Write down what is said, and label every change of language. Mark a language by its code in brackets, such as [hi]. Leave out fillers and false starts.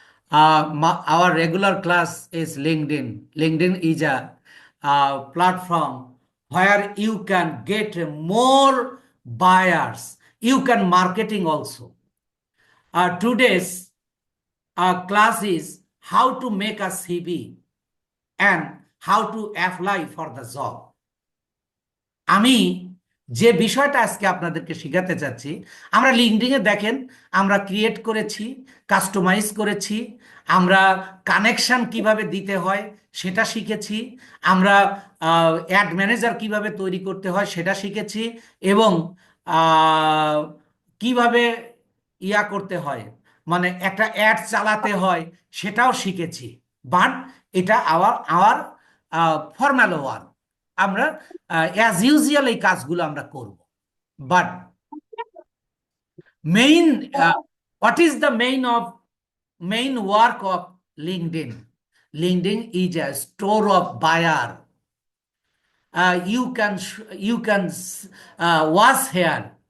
[en] Our regular class is LinkedIn. LinkedIn is a platform where you can get more buyers. You can marketing also. Today's class is how to make a CV and how to apply for the job. [bn] আমি যে বিষয়টা আজকে আপনাদেরকে শেখাতে চাচ্ছি, আমরা লিঙ্কডইনে দেখেন আমরা ক্রিয়েট করেছি, কাস্টমাইজ করেছি, আমরা কানেকশন কিভাবে দিতে হয় সেটা শিখেছি, আমরা অ্যাড ম্যানেজার কিভাবে তৈরি করতে হয় সেটা শিখেছি, এবং আহ, কিভাবে করতে হয়, মানে একটা অ্যাড চালাতে হয় সেটাও শিখেছি। [en] But এটা our our formal work. [bn] আমরা অ্যাজ ইউজুয়াল এই কাজগুলো আমরা করব। [en] But main what is the main work of LinkedIn? LinkedIn is a store of buyer. You can watch here.